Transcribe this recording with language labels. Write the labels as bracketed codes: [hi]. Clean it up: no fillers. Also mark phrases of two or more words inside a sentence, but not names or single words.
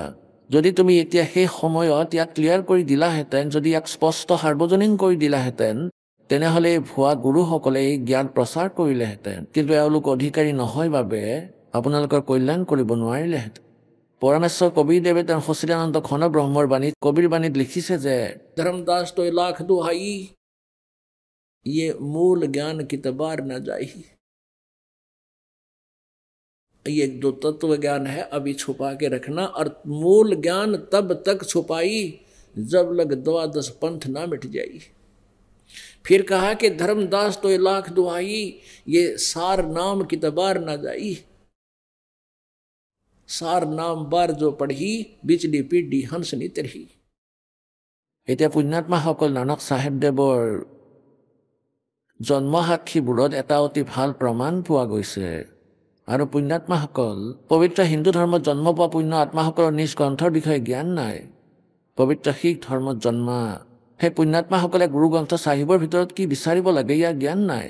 [as] যদি তুমি এতিয়া সেই সময়ত ইয়াক ক্লিয়াৰ কৰি দিলাহেঁতেন, যদি ইয়াক স্পষ্ট সাৰ্বজনীন কৰি দিলাহেঁতেন, তেনেহ'লে এই ভুৱা গুৰুসকলে এই জ্ঞান প্ৰচাৰ কৰিলেহেঁতেন। কিন্তু এওঁলোক অধিকাৰী নহয় বাবে আপোনালোকৰ কল্যাণ কৰিব নোৱাৰিলেহেঁতেন। পৰমেশ্বৰ কবিৰদেৱে তেওঁৰ সচিদানন্দ ঘন ব্ৰহ্মৰ বাণীত কবিৰ বাণীত লিখিছে যে [hi] धर्मदास तो लाख दुहाई ये मूल ज्ञान की तबार न जाई। ये जो तत्व ज्ञान है अभी छुपा के रखना, और मूल ज्ञान तब तक छुपाई जब लग द्वादश पंथ ना मिट जाई। फिर कहा कि धर्मदास तो लाख दुहाई ये सार नाम की तबार ना जाई। सार नाम बार जो पढ़ी बिचली पीढ़ी हंस नी तरही। [as] এতিয়া পুণ্যাত্মাসকল নানক চাহেবদেৱৰ জন্মসাক্ষীবোৰত এটা অতি ভাল প্ৰমাণ পোৱা গৈছে। আৰু পুণ্যাত্মাসকল পবিত্ৰ হিন্দু ধৰ্মত জন্ম পোৱা পুণ্য আত্মাসকলৰ নিজ গ্ৰন্থৰ বিষয়ে জ্ঞান নাই। পবিত্ৰ শিখ ধৰ্মত জন্মা সেই পুণ্যাত্মাসকলে গুৰু গ্ৰন্থ চাহিবৰ ভিতৰত কি বিচাৰিব লাগে ইয়াৰ জ্ঞান নাই।